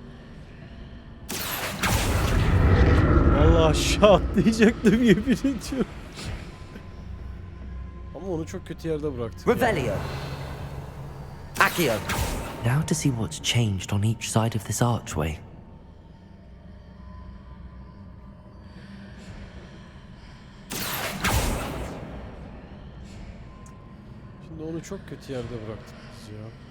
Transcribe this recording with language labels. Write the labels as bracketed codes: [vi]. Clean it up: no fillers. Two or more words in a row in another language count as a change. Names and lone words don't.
[tr] Allah aşağı atlayacaktım yemin ediyorum. Ama onu çok kötü yerde bıraktım. Revelio. Accio. [en] Now to see what's changed on each side of this archway. [tr] Şimdi onu çok kötü yerde bıraktık biz ya.